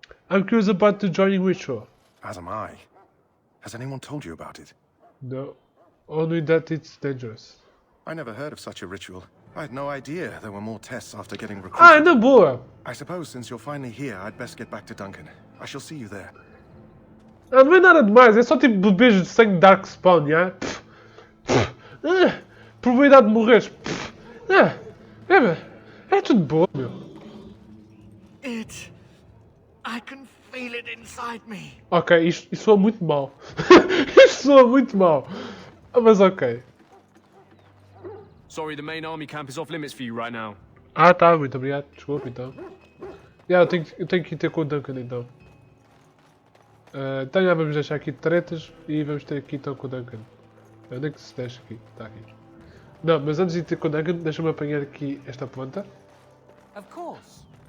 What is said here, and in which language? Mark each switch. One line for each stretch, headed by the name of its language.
English: I'm curious about the joining ritual. As am I. Has anyone told you about it? No. Only that it's dangerous. I never heard of such a ritual. I had no idea there were more tests after getting recruited.
Portuguese: Ah, na boa!
English: I suppose since you're finally here, I'd best get back to Duncan. I shall see you there.
Portuguese: Ah, não é nada demais, é só tipo bebês de sangue Darkspawn, já? Probabilidade de morreres. É tudo bom, meu.
English: I can feel it inside me.
Portuguese: Ok, isto soa muito mal. Isto soa muito mal. Mas ok.
English: Sorry, the main army camp is off limits for you right now.
Portuguese: Ah, tá, muito obrigado. Desculpa, então. Eu tenho que ir ter com o Duncan, então. Então já vamos deixar aqui tretas e vamos ter aqui então com o Duncan. Onde é que se deixa aqui? Está aqui. Não, mas antes de ter com o Duncan, deixa-me apanhar aqui esta ponta.
English: Of course.